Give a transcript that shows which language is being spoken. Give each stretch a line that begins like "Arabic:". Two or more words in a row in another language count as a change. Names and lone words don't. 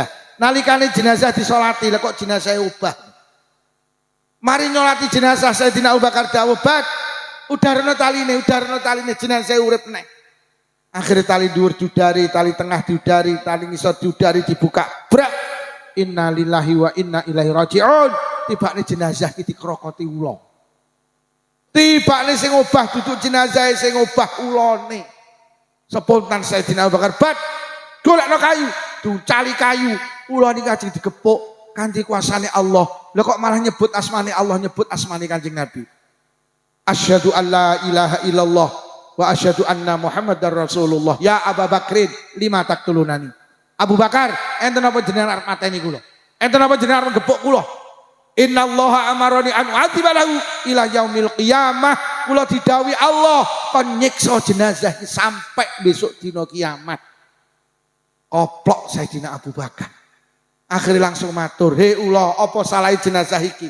Javanese: Nalikane jenazah disolati lha kok jenazah ubah. Mari nyolati jenazah Sayyidina Abu Bakar dawuh, "Bak, udarno taline jenazah urip neh." Akhirnya tali dhuwur diudari, tali tengah diudari, tali ngisor diudari dibuka. Brak.
Arabic: إنا لله وإنا إليه راجعون.
Javanese: Tibane jenazah iki dikrokoti ula. Tibane sing obah duduk jenazah sing obah ulane. Spontan Sayyidina Abu Bakar, "Bat, golekno kayu." Ducali kayu, ula niki ajeng digepuk kanthi kuasane Allah. Lah kok malah nyebut asmane Allah, nyebut asmane Kanjeng Nabi.
Arabic: أشهد أن لا إله إلا الله وأشهد أن محمدا رسول الله. يا أبا بكر لما تقتلني.
Javanese: Abu Bakar, enten apa jenengan arep mateni kula? Enten apa jenengan arep gepuk kula?
Arabic: إن الله أمرني أن أعذبه إلى يوم القيامة.
Javanese: Kula didhawuhi Allah kon nyiksa jenazah sampai besok dina kiamat. Koplok Sayyidina Abu Bakar. Akhirnya langsung matur, "Hei ula, apa salah jenazah iki?